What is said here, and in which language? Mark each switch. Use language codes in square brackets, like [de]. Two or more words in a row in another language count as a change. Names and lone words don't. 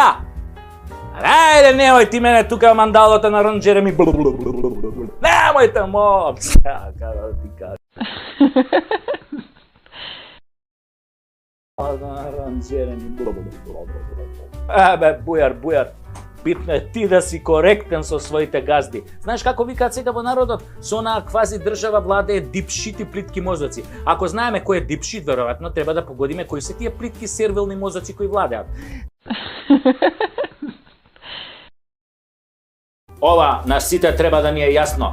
[mk] Ајде, немој ти мене тука мандалота на ронѓере ми. [sr] Nemojte, mom. Kada ti kažem. [mk] Ебе, бујар. [sr] Bitno je ti da si korektan [mk] со своите газди. Знаеш како викаат сега во народот? Со онаа квази држава владее дипшити плитки мозоци. Ако знаеме кој е дипшит, веројатно треба да погодиме кои се тие плитки сервилни мозоци кои владеат. Ова на сите треба да ни е јасно.